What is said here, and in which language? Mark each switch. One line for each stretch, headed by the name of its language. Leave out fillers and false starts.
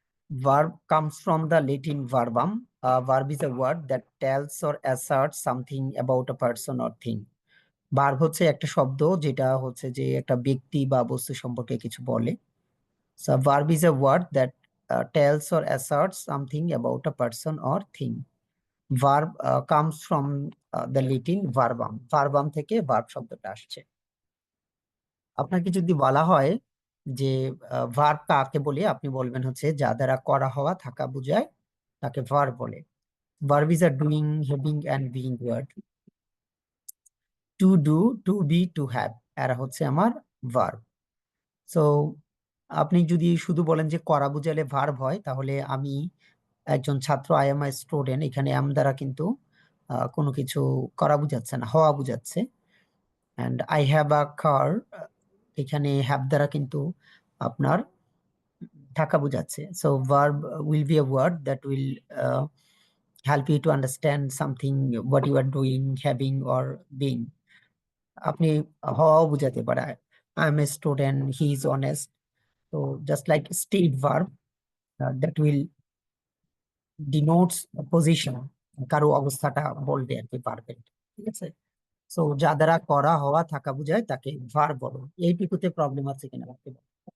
English: Verb comes from the Latin verbum. A verb is a word that tells or asserts something about a person or thing.
Bangla: Verb হচ্ছে একটা শব্দ যেটা হচ্ছে যে একটা ব্যক্তি বা বস্তু সম্পর্কে কিছু বলে।
English: So verb is a word that tells or asserts something about a person or thing. Verb comes from the Latin verbum.
Bangla: Verbum থেকে verb শব্দটা আসছে। আপনাকে যদি বলা হয় যে ভার্ব কাকে বলে, আপনি বলবেন হচ্ছে যা দ্বারা করা হওয়া থাকা বোঝায় তাকে ভার্ব বলে।
English: Verb is a doing, having and being word. To do, to be, to have,
Bangla: এরা হচ্ছে আমার ভার্ব। সো আপনি যদি শুধু বলেন যে করা বুঝালে ভার্ব হয়, তাহলে আমি একজন ছাত্র,
English: I am a student,
Bangla: এখানে আম দ্বারা কিন্তু কোনো কিছু করা বুঝাচ্ছে না, হওয়া বুঝাচ্ছে।
English: and I have a car,
Bangla: এখানে হ্যাভ দ্বারা কিন্তু আপনার থাকা বোঝাচ্ছে।
English: So verb will be a word that will uh, help you to understand something, what you are doing, having or being.
Bangla: আপনি হওয়াও বোঝাতে পারে।
English: I am a student, he is honest. So just like state verb that will denotes a position,
Bangla: কারো অবস্থাটা বলবে আর কি পারবে, ঠিক আছে। সো যা দ্বারা করা হওয়া থাকা বোঝায় তাকে ভার্ব বলো। এইটুকুতে প্রবলেম আছে কিনা ভাবতে পারো।